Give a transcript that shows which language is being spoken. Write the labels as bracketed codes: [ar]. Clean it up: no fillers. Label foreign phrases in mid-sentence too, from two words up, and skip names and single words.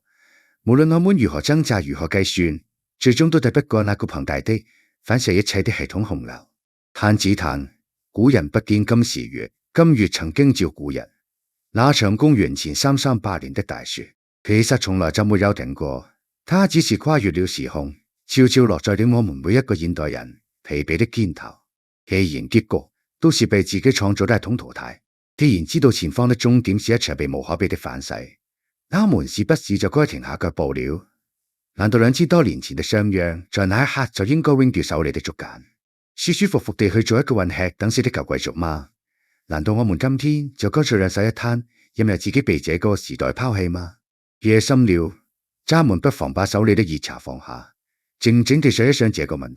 [zh] 無論我們如何掙扎，如何計算，最終都抵不過那個龐大的反射一切的系統洪流。嘆只嘆古人不見今時月，今月曾經照古人。那場公元前338年的大雪，其實從來就沒有停過，它只是跨越了時空，悄悄落在了我們每一個現代人疲憊的肩頭。既然結局都是被自己創造的系統淘汰，既然知道前方的終點是一場被無可比的反噬，他們是不是就該停下腳步了？難道2000多年前的商鞅在那一刻就應該扔掉手裏的竹簡，舒舒服服地去做一個混吃等死的舊貴族嗎？難道我們今天就乾脆兩手一攤，任由自己被這個時代拋棄嗎？夜深了，咱們不妨把手裏的熱茶放下，靜靜地想一想這個問題。